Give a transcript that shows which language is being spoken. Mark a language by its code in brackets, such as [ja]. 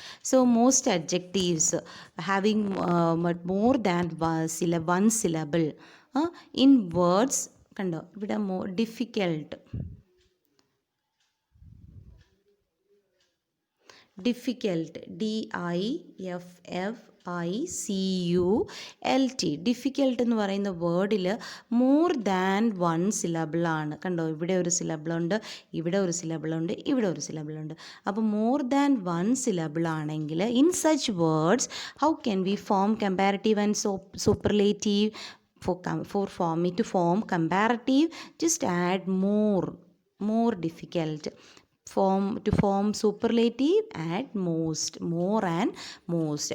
[en] So most adjectives having more than one syllable in words [ml] kando ivida [en] more difficult, difficult [ml] എന്ന് പറയുന്ന [en] വേർഡിൽ more than one syllable ആണ്. [ml] കണ്ടോ, ഇവിടെ ഒരു syllable ഉണ്ട്, ഇവിടെ ഒരു സിലബിൾ ഉണ്ട്, ഇവിടെ ഒരു സിലബിൾ ഉണ്ട്. [en] അപ്പോൾ more than one syllable [ml] ആണെങ്കിൽ [en] In such words how can we form comparative and superlative? For forming to form comparative, just add more difficult. To form superlative, add most, more and most.